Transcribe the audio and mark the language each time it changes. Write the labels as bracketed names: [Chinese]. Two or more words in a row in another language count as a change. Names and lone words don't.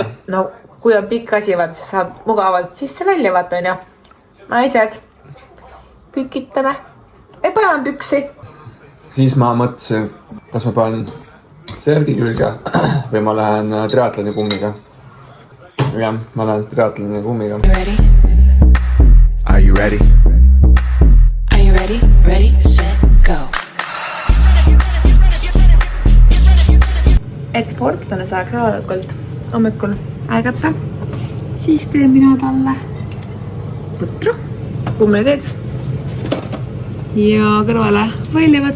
[Estonian] No, kui on pikk asi, vaata, siis saad mugavalt sisse välja, vaata on ju. Naised, kükitame. Ei panen püksi. Siis ma mõtlesin, kas ma panen sergi külge või ma lähen triatloni kummiga. Jah, ma lähen triatloni kummiga. [English] Are you ready? Are you ready? Ready, set, go. [Estonian] Et sportlane saaks rahulikult hommikul ärgata, siis teen mina talle putru, kummeliteed ja kõrvale võilivad.